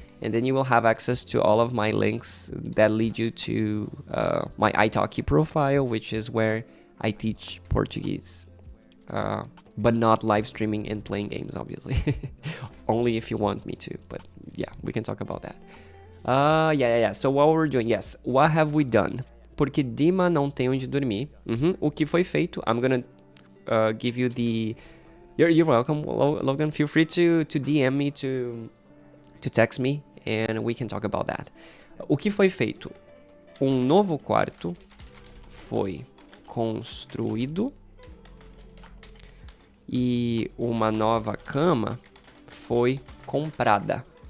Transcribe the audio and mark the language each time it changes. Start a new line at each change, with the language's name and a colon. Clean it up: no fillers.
English: And then you will have access to all of my links that lead you to my italki profile, which is where I teach Portuguese. But not live streaming and playing games, obviously. Only if you want me to. But yeah, we can talk about that. Yeah. So what we're doing, yes. What have we done?
Portuguese: Porque Dima não tem onde dormir. O que foi feito?
English: I'm gonna give you the... You're welcome, Logan. Feel free to DM me, to text me, and we can talk about that.
Portuguese: O que foi feito? Um novo quarto foi construído e uma nova cama foi comprada.